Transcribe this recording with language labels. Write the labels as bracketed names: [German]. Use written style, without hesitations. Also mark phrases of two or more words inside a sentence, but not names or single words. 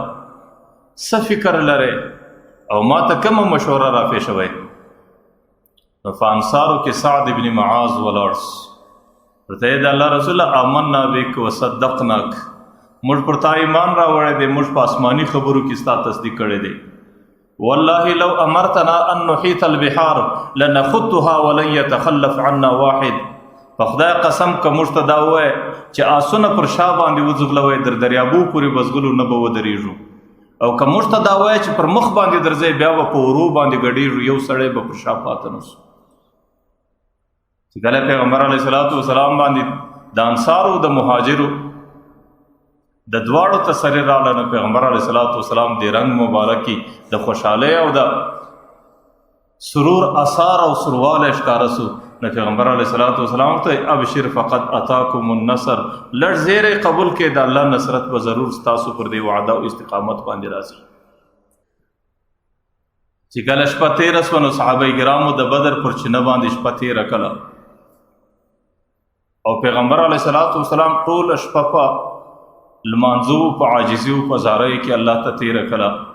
[Pashto] څه فکر لرئ او ما ته کومه مشوره راپېښوئ؟ نو په انصارو کې سعد ابن معاذ ولاړ سو. ورته یې د الله رسوله [Arabic] آمنا بک وصدقناک، [Pashto] موږ پر تا ایمان راوړی دی، موږ په آسماني خبرو کې ستا تصدیق کړی دی. [Arabic] والله لو امرتنا ان نحيط البحار لنخطها ولن يتخلف عنا واحد. [Pashto] په خدای قسم که موږ ته دا ووایه چې آسونه پر شا باندې وځغلوئ، در دریابو پورې بزګلو نه به ودرېږو، او که موږ ته دا وایه چې پر مخ باندې درځئ بیا به په ورو باندې ګډېږو، یو سړی به پر شا پاته نه سو. چې کله پیغمبر [Arabic] علیه الصلاۃ والسلام [Pashto] باندې د انصارو د مهاجرو د دواړو تسلي راغله نو پیغمبر [Arabic] علیه الصلاۃ والسلام [Pashto] د رنګ مبارکي د خوشحالۍ او د سرور اثار او سرواله ښکاره سو. نو پیغمبر [Arabic] علیه الصلاۃ والسلام ته ابشر فقد اتاکم النصر، [Pashto] لږ زیری قبول کې د الله نصرت به ضرور ستاسو پر دې وعده او استقامت باندې راځي. چې کله شپه تېره سوه نو صحابه کرامو د بدر پر چینه باندې شپه تېره کړه او پیغمبر [Arabic] علیه الصلاۃ والسلام [Pashto] ټوله شپه په لمانځو، په عاجزي او په زاریو کې الله ته تېره کړه.